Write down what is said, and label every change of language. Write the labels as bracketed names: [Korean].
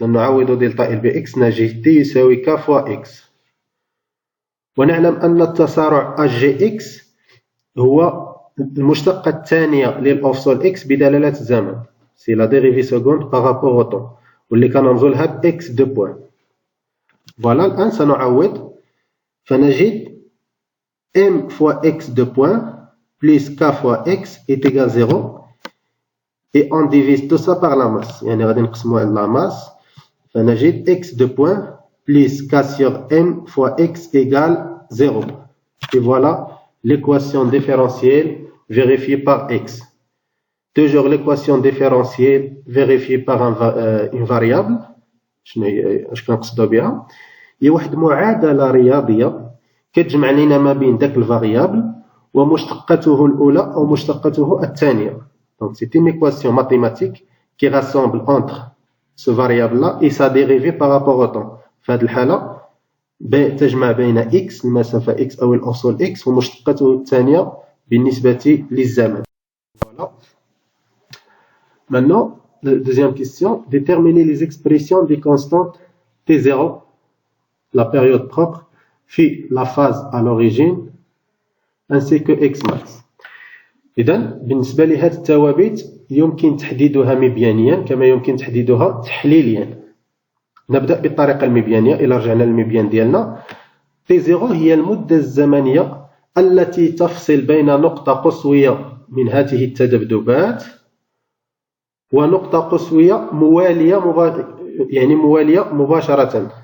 [Arabic] إذا نعوض دلتا إل بإكس نجد T يساوي K فوا X. ونعلم أن التسارع HGX هو المشتقة الثانية للأفصول X بدلالة الزمن، سي لا ديريفي سكوند بارابور أو طون، واللي كنرمزولها ب X دو بوان. [French] فوالا الآن سنعوض، فنجد M fois X de point plus K fois X est égal à 0, et on divise tout ça par la masse. يعني غادي نقسمو على la masse، فنجد X de point plus K sur M fois X égale 0. Et voilà l'équation différentielle vérifiée par X. Toujours l'équation différentielle vérifiée par une variable. [Arabic] اش كنقصدو بها؟ هي واحد معادلة رياضية كتجمع لنا ما بين داك الفاريابل ومشتقته الأولى أو مشتقته الثانية. [French] Donc c'est une équation mathématique qui rassemble entre ce variable-là et sa dérivée par rapport au temps. [Arabic] في هذه الحالة تجمع بين x المسافة x أو الأصول x ومشتقته الثانية بالنسبة للزمن. [French] Voilà. Maintenant, la deuxième question, déterminer les expressions des constantes T0, la période propre, في la phase à l'origine ainsi que X max. [Arabic] إذا بالنسبة لهذه الثوابت يمكن تحديدها مبيانيا كما يمكن تحديدها تحليليا. نبدأ بالطريقة المبيانية. إلى رجعنا للمبيان ديالنا، T0 هي المدة الزمنية التي تفصل بين نقطة قصوية من هذه التذبذبات ونقطة قصوية موالية مباشرة.